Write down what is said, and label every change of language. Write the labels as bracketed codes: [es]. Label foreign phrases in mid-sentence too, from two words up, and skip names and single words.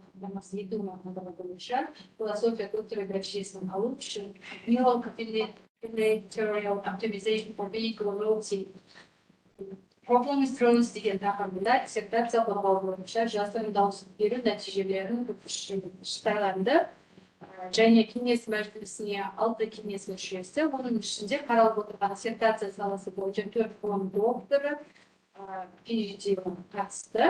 [kk] қамтамасыз ету мақсаты бойынша философия көптеген дәрежесін алу үшін neural combinatorial optimization for vehicle royalty problem instruments деген тақырыбында диссертация қорғау бойынша жасырын дауыс беру нәтижелерін шығарылды. Және кеңес мәжілісіне 6 кеңес мүшесі, оның ішінде қаралып отырған диссертация саласы бойынша 4 ғылым докторы PhD қатысты.